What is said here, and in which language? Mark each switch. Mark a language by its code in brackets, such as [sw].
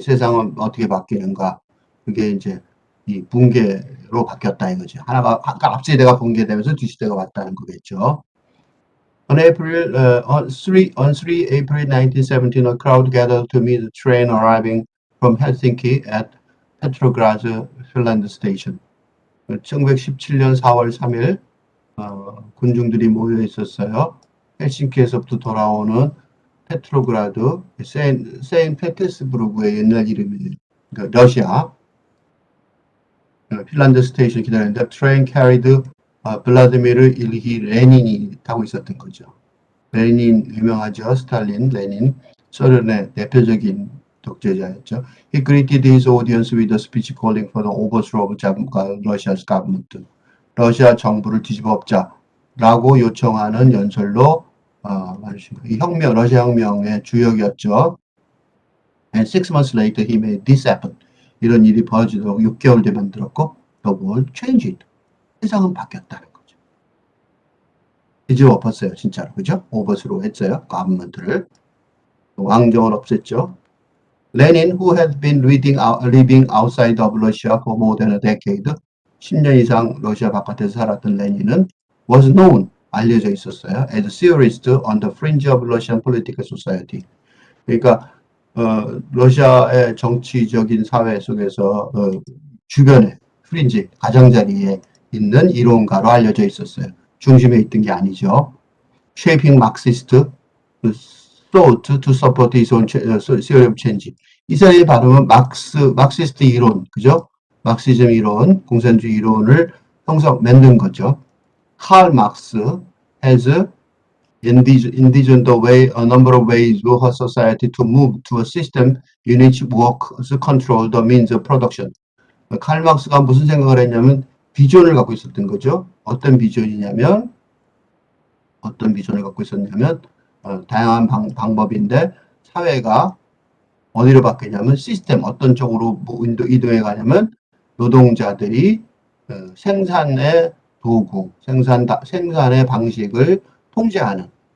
[ko] 세상은 어떻게 바뀌는가. 그게 이제 이 붕괴로 바뀌었다 이거죠. 하나가, 아까 앞세대가 붕괴되면서 뒷세대가 왔다는 거겠죠. [en] On 3 April 1917, a crowd gathered to meet the train arriving from Helsinki at Petrograd Finland Station. [ko] 1917년 4월 3일 군중들이 모여 있었어요. 헬싱키에서부터 돌아오는 페트로그라드, 세인페테스부르크의 옛날 이름이에요. 그러니까 러시아. 핀란드 스테이션 기다렸는데 [en] 트레인 캐리드 [ko] 블라디미르 일히 레닌이 타고 있었던 거죠. 레닌 유명하죠. 스탈린, 레닌, 소련의 대표적인 독재자였죠. [en] He greeted his audience with a speech calling for the overthrow of Russia's government. [ko] 러시아 정부를 뒤집어 엎자라고 요청하는 연설로 말하신 거예요. 이 혁명, 러시아 혁명의 주역이었죠. [en] And 6 months later he made this happen. [ko] 이런 일이 벌어지도록 6개월 뒤에 만들었고 [en] the world changed. [ko] 세상은 바뀌었다는 거죠. 뒤집어 엎었어요. 진짜로. 그죠? 오버스로 했어요. 가문들을. 왕정을 없앴죠. [en] Lenin, who had been living outside of Russia for more than a decade, [ko] 10년 이상 러시아 바깥에서 살았던 레닌은 [en] was known, [ko] 알려져 있었어요. [en] as a theorist on the fringe of Russian political society. [ko] 그러니까 러시아의 정치적인 사회 속에서 주변에 프린지, 가장자리에 있는 이론가로 알려져 있었어요. 중심에 있던 게 아니죠. [en] Shaping Marxist thought to support his own theory of change. [ko] 이 사람의 발음은 막시스트 이론, 그죠? 막시즘 이론, 공산주의 이론을 만든 거죠. [en] Karl Marx has envisioned a number of ways for society to move to a system in which workers control the means of production. [ko] 칼 막스가 무슨 생각을 했냐면 비전을 갖고 있었던 거죠. 어떤 비전을 갖고 있었냐면 다양한 방법인데 사회가 어디로 바뀌냐면 시스템 어떤 쪽으로 이동해 가냐면 노동자들이 생산의 도구, 생산의 방식을 통제하는.